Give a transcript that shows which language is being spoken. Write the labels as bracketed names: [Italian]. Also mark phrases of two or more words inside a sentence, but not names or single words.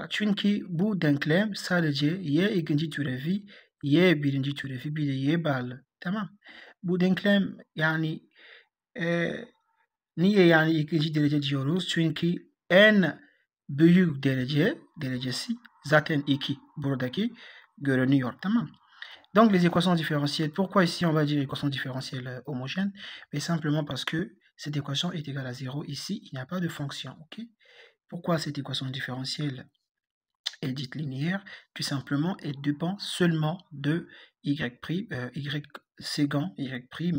[Turkish] Çünkü bu denklem sadece y ikinci türevi, y birinci türevi bir de y bağlı, tamam. Bu denklem yani niye yani ikinci derece diyoruz? Çünkü en büyük derecesi zaten 2 buradaki görünüyor, tamam. [French] Donc les équations différentielles, pourquoi ici on va dire équation différentielle homogène? Mais simplement parce que cette équation est égale à 0. Ici, il n'y a pas de fonction, ok? Pourquoi cette équation différentielle est dite linéaire? Tout simplement, elle dépend seulement de y secant, y'.